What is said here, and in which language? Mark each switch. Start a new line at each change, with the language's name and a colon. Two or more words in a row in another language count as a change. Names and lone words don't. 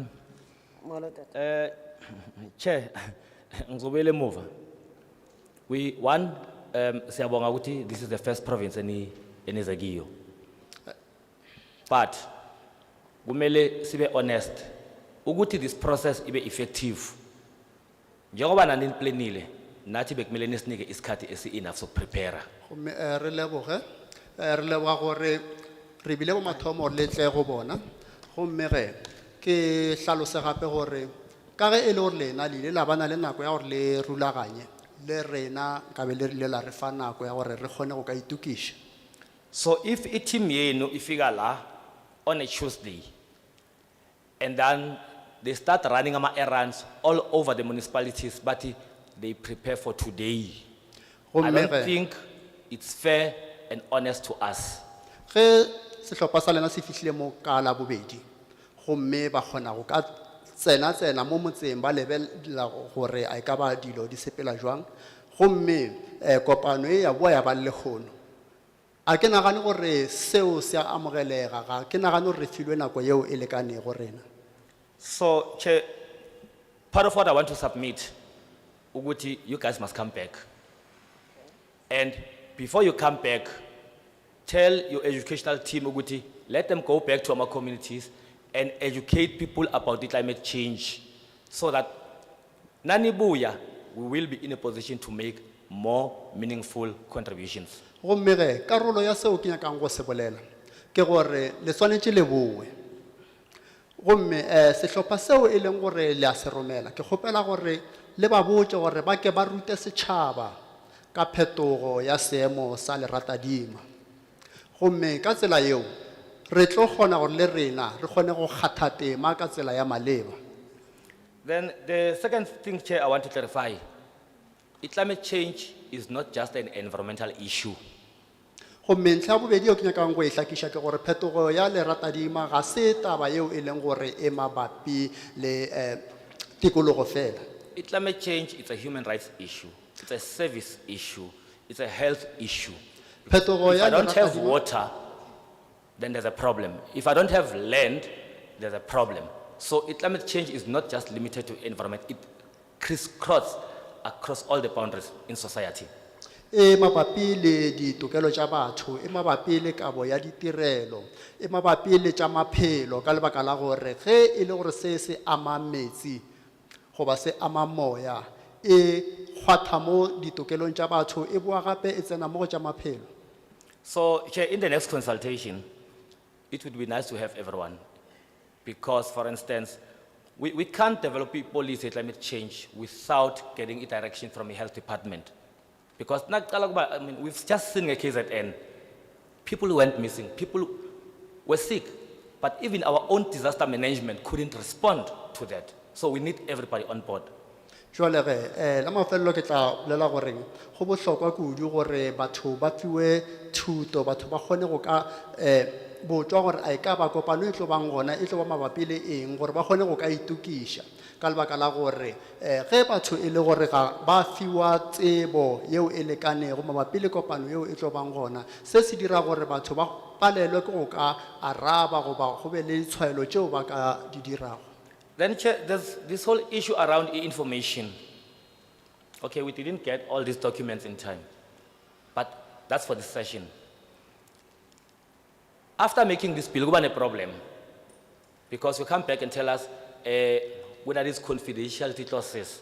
Xhosa: Molo, tata.
Zulu: Chair, ngizobuyela emuva. Siyabonga ukuthi
English: this is the first province
Zulu: eniza kiyo.
English: But
Zulu: kumele sibe
English: honest ukuthi this process ibe effective.
Zulu: Njengoba nani niplanile, nathi bekumele nisinike isikhathi esi-enough sokuprepare.
Northern Sotho: Re leboga gore re bile bo mathomo le tle go bona. Gomme ge ke hlalose gape gore ka ge e le gore lena le ile la bana le nako ya gore le rulaganye le rena ka be le rile la re fa nako ya gore re kgone go ka itukiša.
English: So if a team
Zulu: yenu ifika la
English: on a Tuesday and then they start running errands all over the municipalities, but they prepare for today, I don't think it's fair and honest to us.
Northern Sotho: Ge sehlopha sa lena se fihlile mo ka la bobedi gomme ba kgona go ka tsena mo motseng ba lebella gore a ka ba dilo di sepela jwang gomme kopano e ya boa ya ba le kgono a ke nagane gore seo se a amogelega ga ke nagane gore re filwe nako yeo e lekane go rena.
English: So, Chair, part of what I want to submit, Uguti, you guys must come back. And before you come back, tell your educational team, Uguti, let them go back to our communities and educate people about the climate change so that Nanibuya, we will be in a position to make more meaningful contributions.
Northern Sotho: Gomme ge karolo ya seo ke nyakang go se bolela ke gore le swanetse le boe gomme sehlopha seo e leng gore le a se romela ke kgopela gore le ba botse gore ba ke ba rute setšhaba ka phetogo ya seemo sa leratadima gomme ka tsela yeo re tlo kgona gore le rena re kgone go kgatha tema ka tsela ya maleba.
English: Then the second thing, Chair, I want to clarify, climate change is not just an environmental issue.
Northern Sotho: Gomme ntlha ya bobedi o ke nyakang go e hlakiša ke gore phetogo ya leratadima ga se taba yeo e leng gore e mabapi le tikologo fela.
English: Climate change is a human rights issue, it's a service issue, it's a health issue. If I don't have water, then there's a problem. If I don't have land, there's a problem. So climate change is not just limited to environment, it crisscrosses across all the boundaries in society.
Northern Sotho: E mabapi le ditokelo tša batho, e mabapi le kabo ya ditirelo, e mabapi le tša maphelo ka lebaka la gore ge e le gore se ama metsi goba se ama moya e kgwatha mo ditokelong tša batho e boa gape e tsena mo go tša maphelo.
English: So, Chair, in the next consultation, it would be nice to have everyone. Because, for instance, we can't develop a policy on climate change without getting a direction from the health department. Because, I mean, we've just seen a case at end. People went missing, people were sick, but even our own disaster management couldn't respond to that. So we need everybody on board.
Northern Sotho: Jwale ge la mafelelo ke tla bolela gore go bohlokwa kudu gore batho ba fiwe thuto batho ba kgone go ka botswa gore a e ka ba kopano e tlo bang gona e tlo ba mabapi le eng gore ba kgone go ka itukiša ka lebaka la gore ge batho e le gore ga ba fiwa tsebo yeo e lekanego mabapi le kopano yeo e tlo bang gona se se dira gore batho ba palelwe ke go ka araba goba go be le ditshwaelo tšeo ba ka di dirago.
English: Then Chair, there's this whole issue around information. Okay, we didn't get all these documents in time, but that's for this session. After making this bill, we have a problem. Because you come back and tell us whether it's confidentiality clauses.